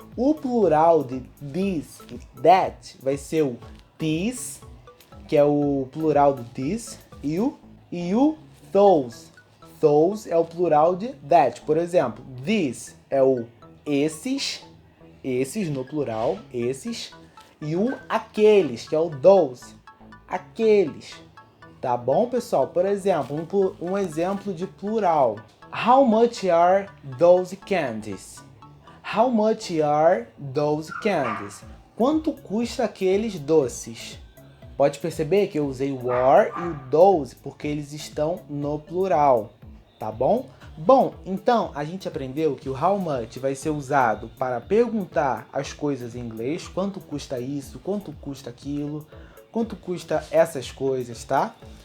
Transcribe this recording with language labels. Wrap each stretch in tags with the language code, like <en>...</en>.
<pt>O plural de this e that vai ser o this, que é o plural do this, e o those. Those é o plural de that. Por exemplo, this é o esses no plural, esses, e o aqueles, que é o those, aqueles. Tá bom, pessoal? Por exemplo, um exemplo de plural.</pt> <en>How much are those candies? How much are those candies?</en> <pt>Quanto custa aqueles doces? Pode perceber que eu usei o are e o those porque eles estão no plural, tá bom? Bom, então a gente aprendeu que o how much vai ser usado para perguntar as coisas em inglês, quanto custa isso, quanto custa aquilo, quanto custa essas coisas, tá?</pt>